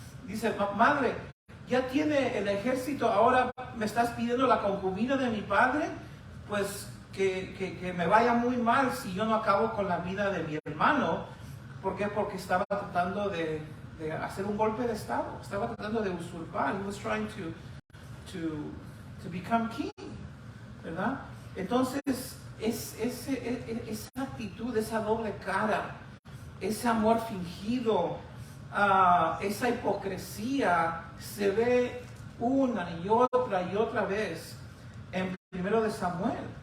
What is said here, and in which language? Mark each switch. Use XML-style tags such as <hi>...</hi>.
<es>Dice, madre, ya tiene el ejército, ahora me estás pidiendo la concubina de mi padre, pues que me vaya muy mal si yo no acabo con la vida de mi hermano. ¿Por qué? Porque estaba tratando de hacer un golpe de estado, estaba tratando de usurpar.</es> <en>He was trying to become king, ¿verdad?</en> <es>Entonces, esa actitud, esa doble cara, ese amor fingido, esa hipocresía se ve una y otra vez en 1 de Samuel.</es>